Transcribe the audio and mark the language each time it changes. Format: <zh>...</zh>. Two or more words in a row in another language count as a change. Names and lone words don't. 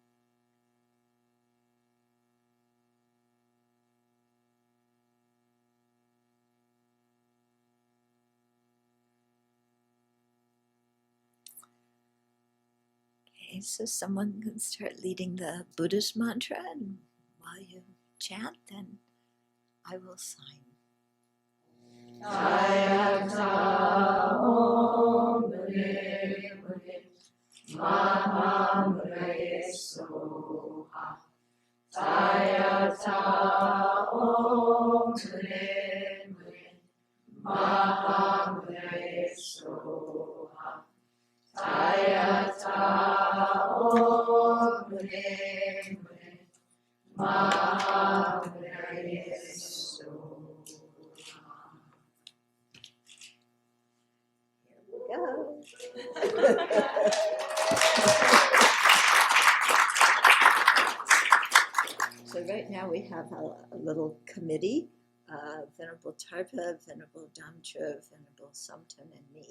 <en>Okay, so someone can start leading the Buddhist mantra, and while you chant, then I will sign.</en> <sa>Tayata Om Mure Mure Maha Mure Soha. Tayata Om Mure Mure Maha Mure Soha. Tayata Om Mure Mure Maha Mure Soha.</sa> <en>So right now we have a little committee, Venerable Tarpa, Venerable Damtra, Venerable Samten, and me.</en>